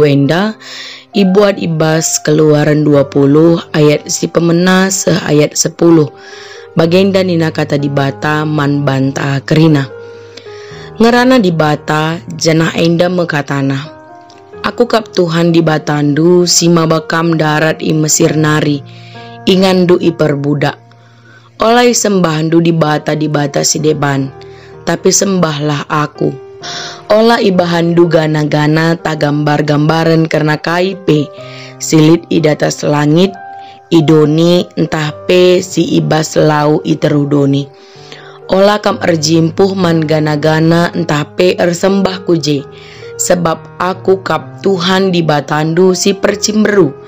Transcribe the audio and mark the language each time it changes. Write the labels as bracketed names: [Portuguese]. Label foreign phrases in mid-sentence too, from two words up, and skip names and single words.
[Batak Karo] enda ibuat ibas Keluaran 20 ayat si pemena ayat 10 bagenda nina kata di bata man banta kerina ngerana di bata janah enda mekatana aku kap Tuhan di batandu si mabakam darat i Mesir nari ingandu i perbudak oleh sembahandu di bata si deban, tapi sembahlah aku. Olah ibahandu gana-gana tak gambar-gambaran karena kaipe, silit i datas langit, idoni entah pe si ibas lau iterudoni. Olah kam erjimpuh man gana-gana entah pe ersembah kuje, sebab aku kap Tuhan di batandu si percimberu.